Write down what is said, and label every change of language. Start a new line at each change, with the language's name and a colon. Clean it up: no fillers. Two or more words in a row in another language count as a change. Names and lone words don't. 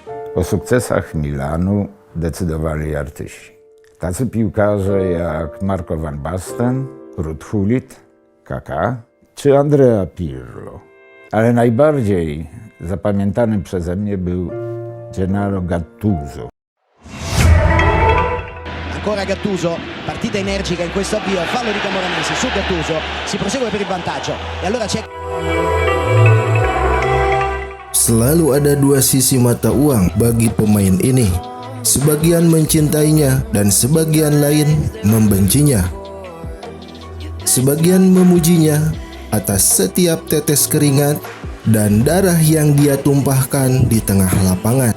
Polish: O sukcesach Milanu decydowali artyści. Tacy piłkarze jak Marco van Basten, Ruud Gullit, Kaká czy Andrea Pirlo. Ale najbardziej zapamiętany przeze mnie był Gennaro Gattuso.
Italian: Ancora Gattuso, partita energica in questo avvio, fallo di Camoranesi su Gattuso, si prosegue per il vantaggio e allora c'è...
Indonesian: Selalu ada dua sisi mata uang bagi pemain ini. Sebagian mencintainya dan sebagian lain membencinya. Sebagian memujinya atas setiap tetes keringat dan darah yang dia tumpahkan di tengah lapangan.